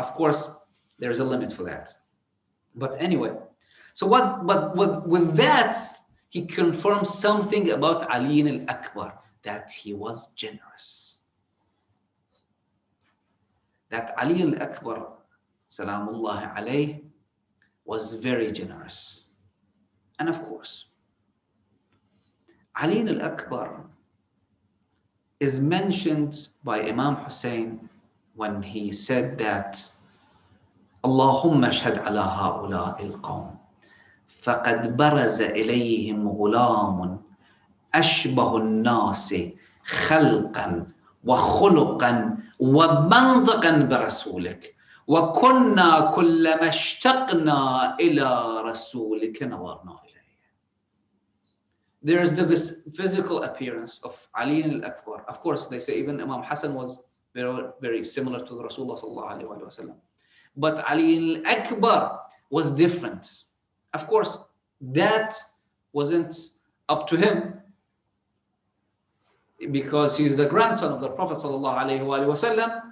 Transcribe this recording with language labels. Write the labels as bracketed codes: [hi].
[en] Of course, there's a limit for that. But anyway, so with that, he confirms something about Ali al-Akbar, that he was generous. That Ali al-Akbar, salamullah alayh, was very generous. And of course, Ali al-Akbar is mentioned by Imam Hussein when he said that [ar] اللهم اشهد على هؤلاء القوم فقد برز إليهم غلام أشبه الناس خلقا وخلقا ومنطقا برسولك وكنا كلما اشتقنا إلى رسولك نظرنا إليه. [en] There is this physical appearance of Ali al-Akbar. Of course, they say even Imam Hassan was very, very similar to the Rasulullah sallallahu alayhi wa sallam. But Ali al-Akbar was different. Of course, that wasn't up to him because he's the grandson of the Prophet sallallahu alaihi wasallam.